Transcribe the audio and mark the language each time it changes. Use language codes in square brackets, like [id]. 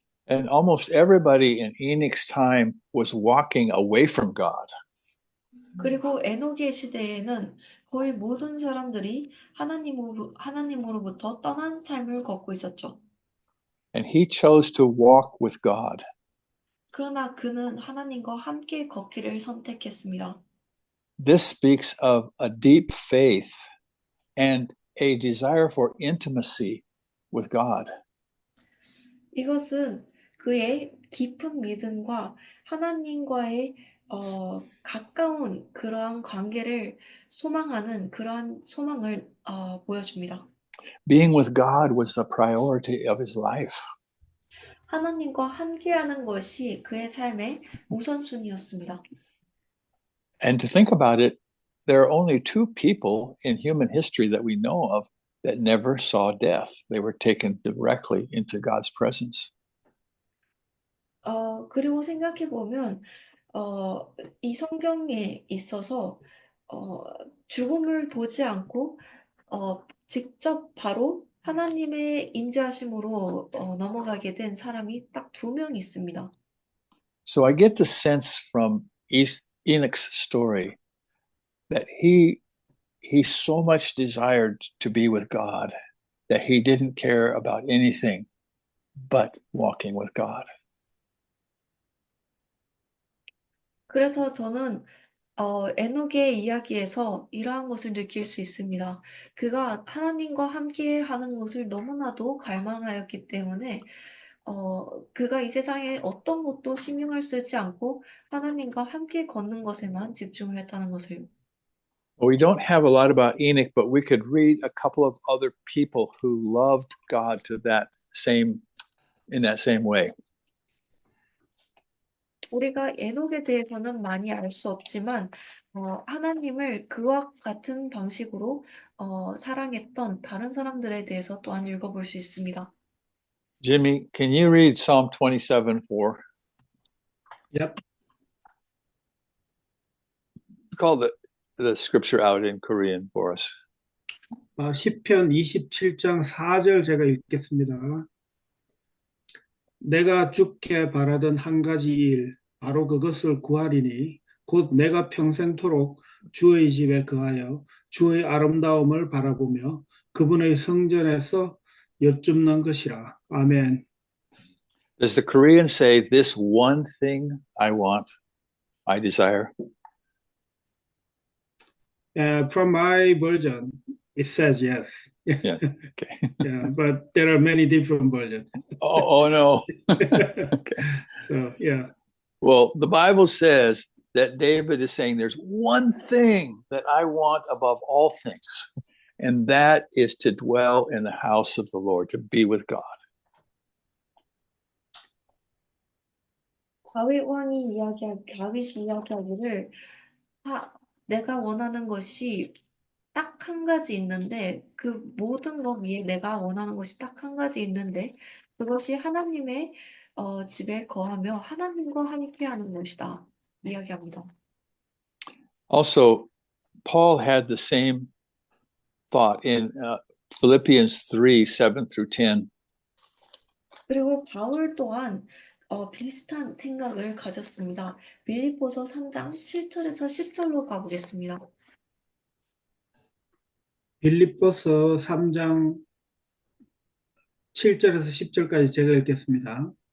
[en] And almost everybody in Enoch's time was walking away from God. [ko] 그리고 에녹의 시대에는 거의 모든 사람들이 하나님으로부터 떠난 삶을 걷고 있었죠. [en] And he chose to walk with God. [ko] 그러나 그는 하나님과 함께 걷기를 선택했습니다. [en] This speaks of a deep faith and a desire for intimacy with God. [ko] 이것은 그의 깊은 믿음과 하나님과의 가까운 그러한 관계를 소망하는 그러한 소망을 보여줍니다. [en] Being with God was the priority of his life. [ko] 하나님과 함께하는 것이 그의 삶의 우선순위였습니다. [en] And to think about it, there are only two people in human history that we know of that never saw death. They were taken directly into God's presence. [ko] 그리고 생각해 보면 이 성경에 있어서 죽음을 보지 않고 직접 바로 하나님의 임재하심으로 넘어가게 된 사람이 딱 2명 있습니다. [en] So I get the sense from Enoch's story that he so much desired to be with God that he didn't care about anything but walking with God. [ko] 그래서 저는 에녹의 이야기에서 이러한 것을 느낄 수 있습니다. 그가 하나님과 함께 하는 것을 너무나도 갈망하였기 때문에 그가 이 세상에 어떤 것도 신경을 쓰지 않고 하나님과 함께 걷는 것에만 집중을 했다는 것을. [en] Well, we don't have a lot about Enoch, but we could read a couple of other people who loved God in that same way. [ko] 우리가 에녹에 대해서는 많이 알 수 없지만 하나님을 그와 같은 방식으로 사랑했던 다른 사람들에 대해서 또한 읽어볼 수 있습니다. [en] Jimmy, can you read Psalm 27:4? Yep. Call the scripture out in Korean for us. [ko] 시편 27장 4절 제가 읽겠습니다. 내가 주께 바라던 한 가지 일, 바로 그것을 구하리니 곧 내가 평생토록 주의 집에 거하여 주의 아름다움을 바라보며 그분의 성전에서 여쭙는 것이라. 아멘. [en] Does the Korean say, this one thing I want, I desire? From my version, it says yes. Yeah. Okay. Yeah, but there are many different versions. Oh no. Okay. So, yeah. Well, the Bible says that David is saying there's one thing that I want above all things, and that is to dwell in the house of the Lord, to be with God. [ko] 다윗이 이야기하기를 내가 원하는 것이 딱 한 가지 있는데 그 모든 것 위에 내가 원하는 것이 딱 한 가지 있는데 그것이 하나님의 집에 거하며 하나님과 함께하는 것이다. 이야기합니다. [en] Also, Paul had the same thought in Philippians 3:7-10. [ko] 그리고 바울 또한 비슷한 생각을 가졌습니다. 빌립보서 3장 7절에서 10절로 가보겠습니다. 빌립보서 3장 7절에서 10절까지 제가 읽겠습니다.